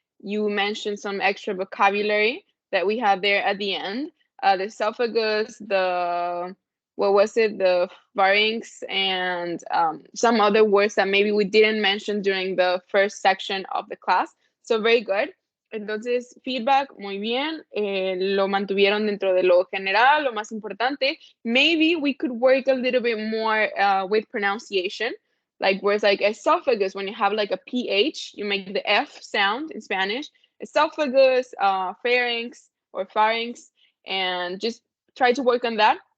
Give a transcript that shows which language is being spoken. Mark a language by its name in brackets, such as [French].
[English] You mentioned some extra vocabulary that we have there at the end. The esophagus, what was it? The pharynx, and some other words that maybe we didn't mention during the first section of the class. So very good. [Spanish] Entonces, feedback, muy bien. Lo mantuvieron dentro de lo general, lo más importante. [English] Maybe we could work a little bit more with pronunciation, like words like esophagus. When you have like a PH, you make the F sound in Spanish. Esophagus, pharynx or pharynx, and just try to work on that.